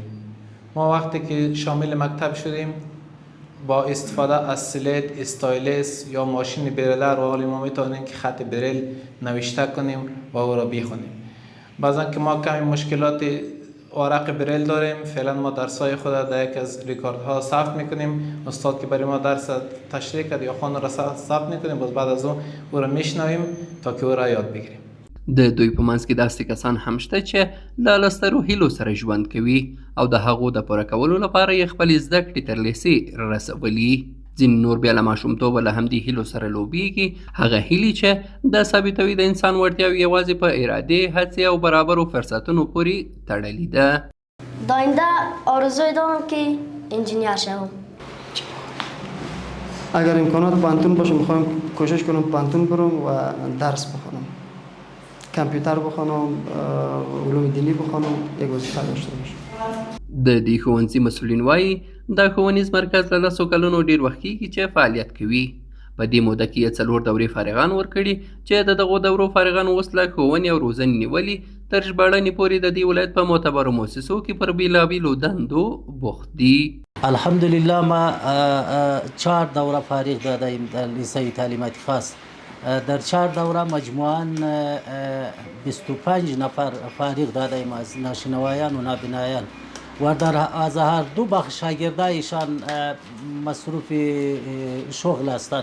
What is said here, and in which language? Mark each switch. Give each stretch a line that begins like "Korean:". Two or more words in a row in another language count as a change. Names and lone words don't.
Persian: ما وقتی که شامل مکتب شدیم با استفاده از
English: slate stylus
Persian: یا ماشین بریلر و حالی ما میتونیم که خط بریل نوشته کنیم و او را بخونیم. بعضا که ما کمی مشکلات ورق بریل داریم، فعلا ما درسای خود در یک از ریکاردها ثبت میکنیم. استاد که برای ما درس تشریح کرد یا خوان را ثبت میکنیم، باز بعد از اون او را میشنویم تا که او را یاد بگیریم.
Pashto: د دوی په منځ کې داسې کسان هم شته چې له لسترو هیلو سره ژوند کوي او د هغو د پوره کولو لپاره یې خپلې زده کړې تر لیسې رسولي. ځینې نور بیا له ماشومتوبه له همدې هیلو سره لوبیږي، هغه هیلې چې د ثابتوي د انسان وړتیاوې یوازې په ارادې، هڅې او برابرو فرصتونو پورې تړلې ده.
Persian: در آینده آرزوی دارم که انجینیر شوم. اگر امکانات پانتون باشه میخوایم کوشش کنم پانتون برم و درس بخونم، کامپیوتر بخونم، علوم دینی بخونم، یک وظیفه داشته باشم.
Pashto: د دې ښوونځي مسؤلین وایي دا ښوونیز مرکز له 10 کلونو ډیر وخت کېږي چې فعالیت کوي. په دې موده کې یې 4 دورې فارغان ورکړي چې د دغو دورو فارغان اوس له ښوونې او روزنې نیولې تر ژباړنې پورې د دې ولایت په معتبرو مؤسسو کې پر بېلابېلو دندو بوخت دي.
Persian: الحمدلله ما 4 دوره فارغ دادیم در لیسه تعلیمات خاص. در 4 دوره مجموعاً 25 نفر فارغ دادیم از ناشنوایان و نابینایان و از هر دو بخش شاگردایشان مصروف شغل هستند.